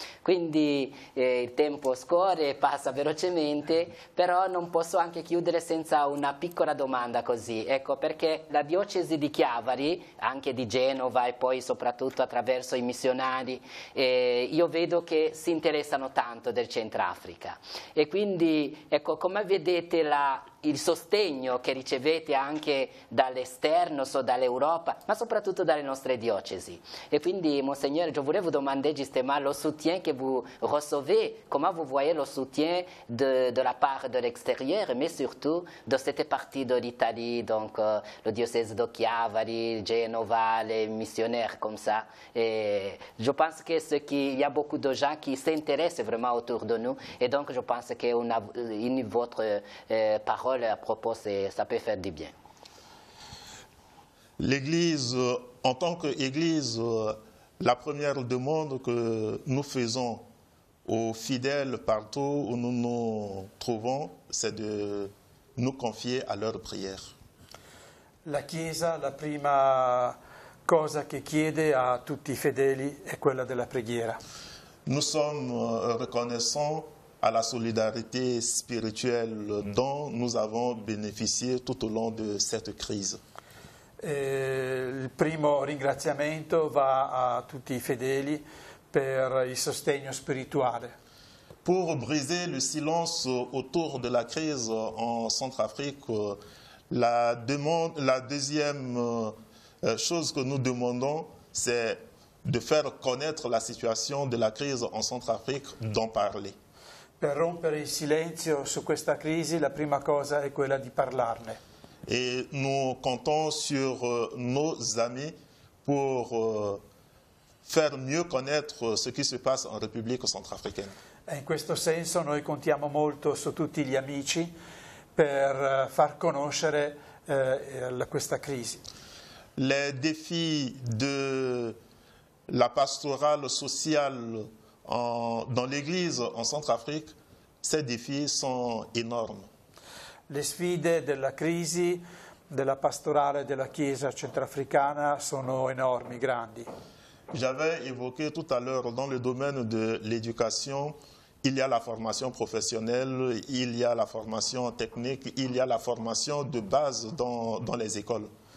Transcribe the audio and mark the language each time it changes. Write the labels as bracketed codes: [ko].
[it] Quindi il tempo scorre e passa velocemente, però non posso anche chiudere senza una piccola domanda così, ecco, perché la diocesi di Chiavari, anche di Genova e poi soprattutto attraverso i missionari, io vedo che si interessano tanto del Centrafrica, e quindi ecco, come vedete il sostegno che ricevete anche dall'esterno, dall'Europa, ma soprattutto dalle nostre diocesi. E quindi, [fr] Monseigneur, je voulais vous demander justement le soutien que vous recevez, comment vous voyez le soutien de la part de l'extérieur, mais surtout de cette partie de l'Italie, donc le diocèse de Chiavari, Genova, les missionnaires comme ça. Et je pense qu'il y a beaucoup de gens qui s'intéressent vraiment autour de nous, et donc je pense que votre parole à propos, ça peut faire du bien. L'Église, en tant qu'Église, la première demande que nous faisons aux fidèles partout où nous nous trouvons, c'est de nous confier à leurs prières. [it] La Chiesa, la prima cosa che chiede a tutti i fedeli è quella della preghiera. [fr] Nous sommes reconnaissants à la solidarité spirituelle dont nous avons bénéficié tout au long de cette crise. [it] Il primo ringraziamento va a tutti i fedeli per il sostegno spirituale. [fr] Pour briser le silence autour de la crise en Centrafrique, la deuxième chose que nous demandons, c'est de faire connaître la situation de la crise en Centrafrique, d'en parler. [it] Per rompere il silenzio su questa crisi, la prima cosa è quella di parlarne. [fr] Et nous comptons sur nos amis pour faire mieux connaître ce qui se passe en République centrafricaine. [it] E in questo senso noi contiamo molto su tutti gli amici per far conoscere questa crisi. [fr] Les défis de la pastorale sociale dans l'Église en Centrafrique, ces défis sont énormes. [it] Le sfide della crisi, della pastorale della Chiesa centrafricana sono enormi, grandi. [fr] J'avais évoqué tout à l'heure dans le domaine de l'éducation, il y a la formation professionnelle, il y a la formation technique, il y a la formation de base dans les écoles.